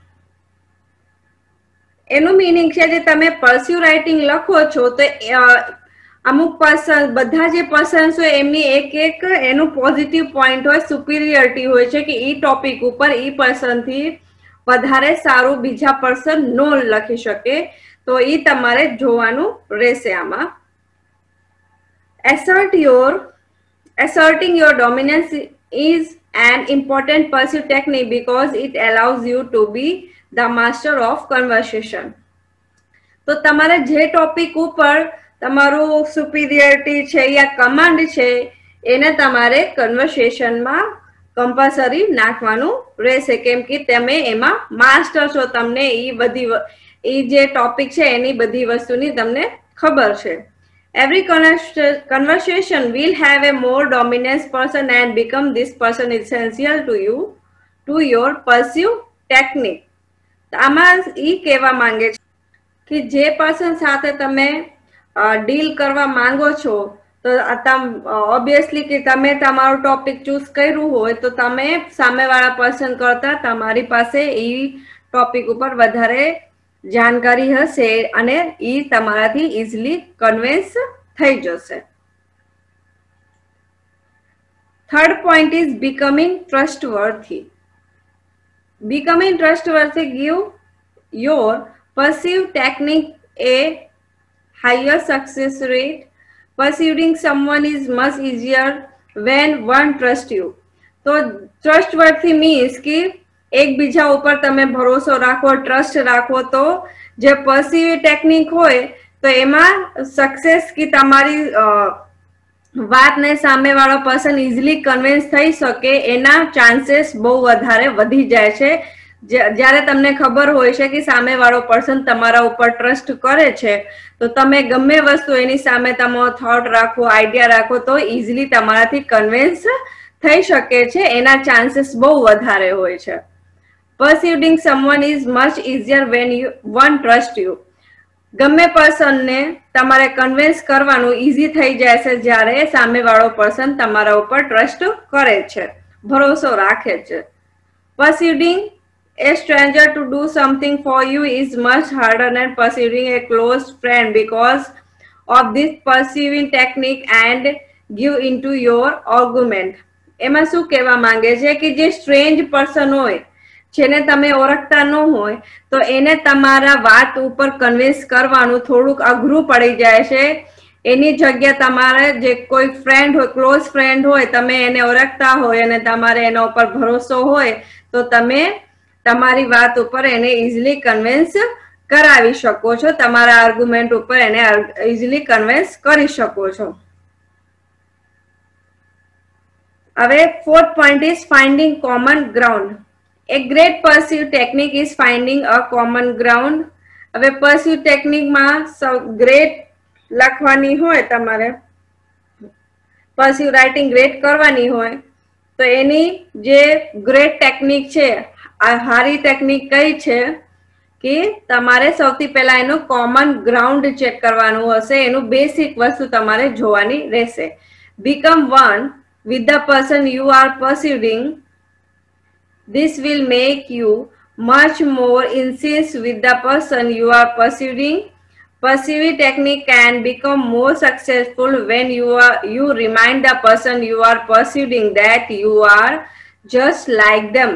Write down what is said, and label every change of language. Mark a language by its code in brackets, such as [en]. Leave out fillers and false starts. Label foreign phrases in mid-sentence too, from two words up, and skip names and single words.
[gu] એનું મીનિંગ છે જે તમે [en] pursue writing [gu] લખો છો તો અમુક પર્સન બધા જે પર્સન્સ હોય એમની એક એક એનું પોઝિટિવ પોઈન્ટ હોય સુપિરિયરિટી હોય છે કે ઈ ટોપિક ઉપર ઈ પર્સનથી વધારે સારું બીજા પર્સન નો લખી શકે તો ઈ તમારે જોવાનું રહેશે આમાં [en] asserting your dominance is an important pursuit technique because it allows you to be the master of conversation [gu] તો તમારે જે ટોપિક ઉપર તમારું સુપિરિયરિટી છે યા કમાન્ડ છે એને તમારે કન્વર્સેશનમાં કમ્પલસરી નાખવાનું રહેશે કેમ કે તમે એમાં માસ્ટર છો તમને ઈ જે ટોપિક છે એની બધી વસ્તુની તમને ખબર છે [en] Every conversation will have a more dominant person and become this person essential to you to your pursuit technique [gu] આમાં ઈ કહેવા માંગે છે કે જે પર્સન સાથે તમે ડીલ કરવા માંગો છો તો ઓબ્વિયસલી કે તમે તમારું ટોપિક ચૂઝ કર્યું હોય તો તમે સામેવાળા પર્સન કરતા તમારી પાસે એ ટોપિક ઉપર વધારે જાણકારી હશે અને ઈ તમારાથી ઇઝીલી કન્વિન્સ થઈ જશે. [en] Third point is becoming trustworthy. Becoming trustworthy give your perceived technique a higher success rate. Persuading someone is much easier when one trusts you. [gu] તો [en] trustworthy means [gu] કે એકબીજા ઉપર તમે ભરોસો રાખો, ટ્રસ્ટ રાખો, તો જે પરસીવ ટેકનિક હોય તો એમાં સક્સેસ કે તમારી વાતને સામેવાળો પર્સન ઇઝીલી કન્વિન્સ થઈ શકે એના ચાન્સીસ બહુ વધારે વધી જાય છે. જ્યારે તમને ખબર હોય છે કે સામેવાળો પર્સન તમારા ઉપર ટ્રસ્ટ કરે છે તો તમે ગમે વસ્તુ એની સામે તમારો થોટ રાખો, આઈડિયા રાખો તો ઇઝીલી તમારાથી કન્વિન્સ થઈ શકે છે. એના ચાન્સીસ બહુ વધારે હોય છે. [en] Persuading someone is much easier when one trusts you. [gu] ગમે પર્સનને તમારે કન્વિન્સ કરવાનું ઈઝી થઈ જાય છે જ્યારે સામેવાળો પર્સન તમારા ઉપર ટ્રસ્ટ કરે છે, ભરોસો રાખે છે. [en] Persuading a stranger to do something for you is much harder than persuading a close friend because of this persuading technique and give into your argument. [gu] એમાં શું કહેવા માંગે છે કે જે સ્ટ્રેન્જ પર્સન હોય, જેને તમે ઓળખતા ન હોય, તો એને તમારા વાત ઉપર કન્વિન્સ કરવાનું થોડુંક અઘરું પડી જાય છે. એની જગ્યા તમારે જે કોઈ ફ્રેન્ડ હોય, ક્લોઝ ફ્રેન્ડ હોય, તમે એને ઓળખતા હોય અને તમારે એના ઉપર ભરોસો હોય તો તમે તમારી વાત ઉપર એને ઇઝીલી કન્વિન્સ કરાવી શકો છો, તમારા આર્ગ્યુમેન્ટ ઉપર એને ઇઝીલી કન્વિન્સ કરી શકો છો. [en] હવે fourth point is finding common ground. A great pursuit technique is finding a common ground. [gu] હવે [en] pursuit technique [gu] માં great લખવાની હોય, તમારે [en] pursuit writing great [gu] કરવાની હોય તો એની જે [en] great technique [gu] છે, આ હારી ટેકનિક કઈ છે કે તમારે સૌથી પહેલા એનું [en] common ground [gu] ચેક કરવાનું હશે. એનું બેસિક વસ્તુ તમારે જોવાની રહેશે. [en] Become one with the person you are pursuing. This will make you much more in sync with the person you are pursuing. Pursuing technique can become more successful when you remind the person you are pursuing that you are just like them.